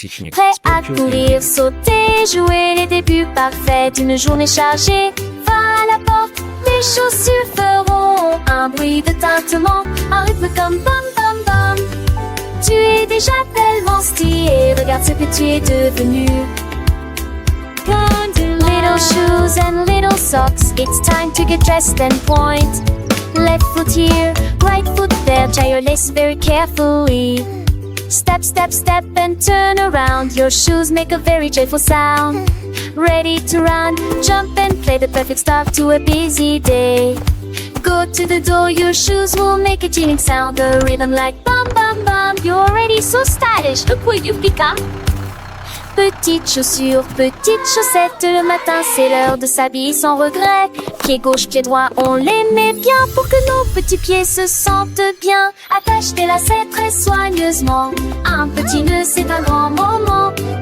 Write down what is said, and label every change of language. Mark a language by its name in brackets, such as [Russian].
[French] Prêt à courir, sauter, jouer les débuts parfaits d'une journée chargée. Va à la porte, tes chaussures feront un bruit de tintement, un rythme comme bam bam bam. Tu es déjà tellement stylé, regarde ce que tu es devenu. [English] Little shoes and little socks, it's time to get dressed and point. Left foot here, right foot there, tie your lace very carefully. Step, step, step and turn around, your shoes make a very joyful sound. Ready to run, jump and play, the perfect start to a busy day. Go to the door, your shoes will make a chilling sound, a rhythm like bam bam bam. You're already so stylish, look what you've become. [French] Petites chaussures, petites chaussettes, le matin c'est l'heure de s'habiller sans regret. Pied gauche, pied droit, on les met bien pour que nos petits pieds se sentent bien. Attache tes lacets très soigneusement, un petit nœud c'est un grand moment.